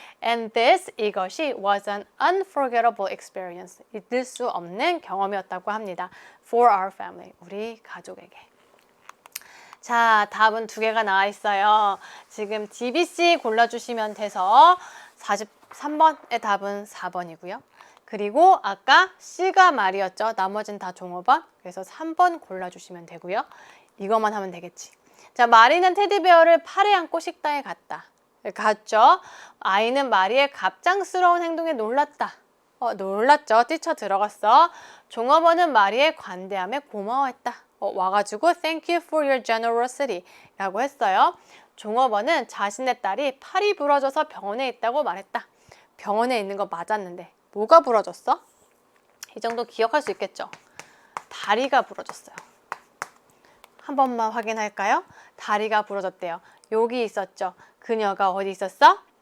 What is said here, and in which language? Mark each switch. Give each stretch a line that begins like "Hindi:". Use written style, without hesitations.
English: And this,
Korean: 이것이
English: was an unforgettable experience.
Korean: 잊을 수 없는 경험이었다고 합니다.
English: For our family,
Korean: 우리 가족에게. 자, 답은 두 개가 나와 있어요. 지금 DBC 골라주시면 돼서 43번의 답은 4번이고요. 그리고 아까 C가 말이었죠. 나머지는 다 종업원. 그래서 3번 골라주시면 되고요. 이것만 하면 되겠지. 자, 마리는 테디베어를 팔에 안고 식당에 갔죠. 아이는 마리의 갑작스러운 행동에 놀랐다. 놀랐죠. 뛰쳐 들어갔어. 종업원은 마리의 관대함에 고마워했다. 와가지고
English: Thank you for your generosity
Korean: 라고 했어요. 종업원은 자신의 딸이 팔이 부러져서 병원에 있다고 말했다. 병원에 있는 거 맞았는데 뭐가 부러졌어? 이 정도 기억할 수 있겠죠? 다리가 부러졌어요. 한 번만 확인할까요? 다리가 부러졌대요. 여기 있었죠. 그녀가 어디 있었어?